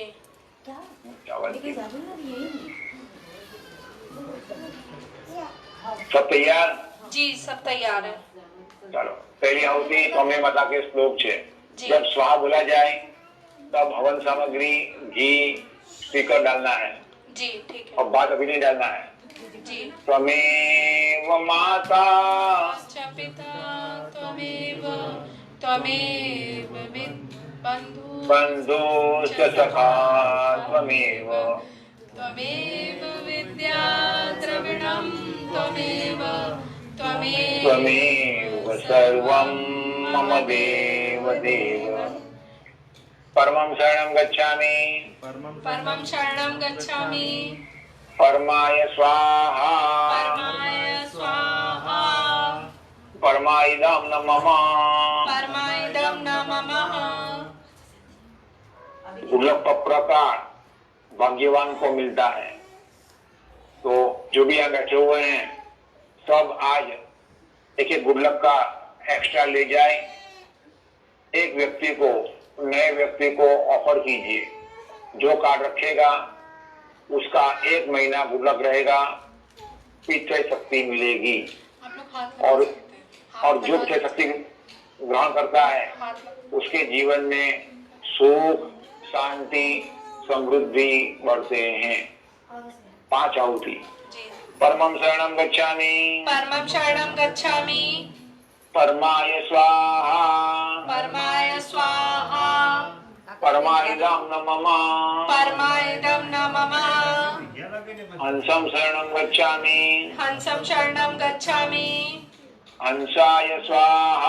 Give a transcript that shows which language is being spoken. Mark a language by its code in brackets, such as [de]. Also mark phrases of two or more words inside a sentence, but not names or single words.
[hi] चावल की। सब तैयार? जी, सब तैयार है। चलो, पहली आहुति तुम्हें माता के श्लोक है। जी। जब स्वाहा बोला जाए तब हवन सामग्री, घी, श्रीकर डालना है, जी, ठीक है। और बात अभी नहीं डालना है। जी। [sa] त्वमेव माता च पिता त्वमेव त्वमेव बंधु बंधु च सखा त्वमेव त्वमेव विद्या द्रविणं त्वमेव त्वमेव सर्वं मम देव देव। परमं शरणं गच्छामि परमं शरणं गच्छामि परमाय स्वाहा परमाय स्वाहा परमाइदं न मम। परमाइदं न मम। [hi] दुर्लभ प्रकार भाग्यवान को मिलता है। तो जो भी यहाँ बैठे हुए हैं सब आज एक एक [en] good luck [hi] का एक्स्ट्रा ले जाए। एक व्यक्ति को, नए व्यक्ति को ऑफर कीजिए, जो कार्ड रखेगा उसका 1 महीना [en] good luck [hi] रहेगा, पीछे शक्ति मिलेगी। आप लोग हाथ और लगा सकते हैं। और जो पीछे शक्ति ग्रहण करता है हाथ लगा- उसके जीवन में सुख, शांति, समृद्धि बढ़ते हैं। 5 आहुति। जी। [sa] परमं शरणं गच्छामि परमं शरणं गच्छामि परमाय स्वाहा परमाय स्वाहा परमाइदं न मम। परमाइदं न मम। हंसं शरणं गच्छामि हंसं शरणं गच्छामि हंसाय स्वाहा